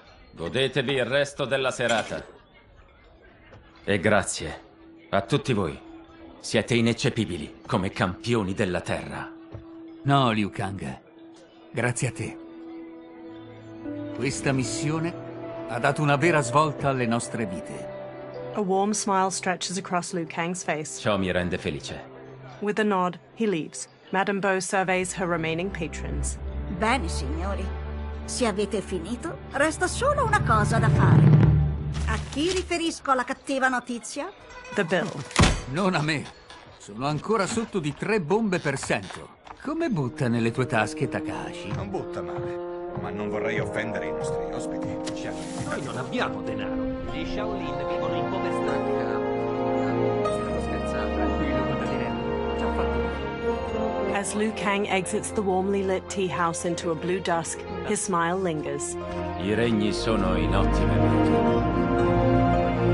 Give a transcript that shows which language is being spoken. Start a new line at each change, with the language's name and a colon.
Italian: Godetevi il resto della serata. E grazie a tutti voi. Siete ineccepibili come campioni della terra. No, Liu Kang. Grazie a te. Questa missione ha dato una vera svolta alle nostre vite.
English: A warm smile stretches across Liu Kang's face.
Italian: Ciò mi rende felice.
English: With a nod, he leaves. Madame Bo surveys her remaining patrons.
Italian: Bene, signori. Se avete finito, resta solo una cosa da fare. A chi riferisco la cattiva notizia?
English: The bill.
Italian: Non a me. Sono ancora sotto di 3 bombe per cento. Come butta nelle tue tasche, Takahashi? Non butta male. Ma non vorrei offendere i nostri ospiti. Noi non abbiamo denaro. Gli Shaolin vivono in povertà. Stavo scherzando. Tranquillo, Cavaliere. Ci ho fatto bene.
English: As Liu Kang exits the warmly lit tea house into a blue dusk, his smile lingers.
Italian: I regni sono in ottime mani.